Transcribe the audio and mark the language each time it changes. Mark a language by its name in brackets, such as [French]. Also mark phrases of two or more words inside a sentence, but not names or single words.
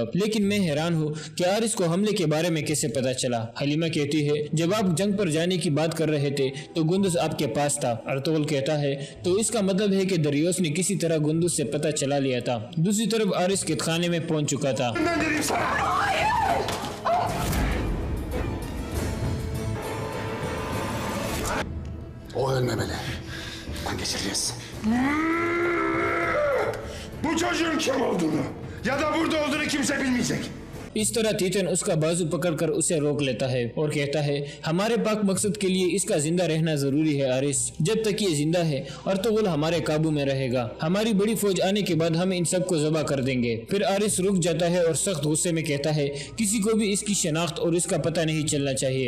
[Hindi] लेकिन मैं हैरान हूँ कि आरिस को हमले के बारे में कैसे पता चला। हलीमा कहती है जब आप जंग पर जाने की बात कर रहे थे तो गुंदुज आपके पास था। अर्तुगरुल कहता है तो इसका मतलब है कि दरियोस ने किसी तरह गुंदुज से पता चला लिया था। दूसरी तरफ आरिस कैदखाने में पहुंच चुका था। [Turkish] O ölmemeli. Kan geçireceğiz. Bu çocuğun kim olduğunu ya da burada olduğunu kimse bilmeyecek. [Hindi] इस तरह तीतन उसका बाजू पकड़कर उसे रोक लेता है और कहता है हमारे पाक मकसद के लिए इसका जिंदा रहना जरूरी है आरिस। जब तक ये जिंदा है अर्तुगरुल हमारे काबू में रहेगा। हमारी बड़ी फौज आने के बाद हम इन सबको ज़बह कर देंगे। फिर आरिस रुक जाता है और सख्त गुस्से में कहता है किसी को भी इसकी शनाख्त और इसका पता नहीं चलना चाहिए।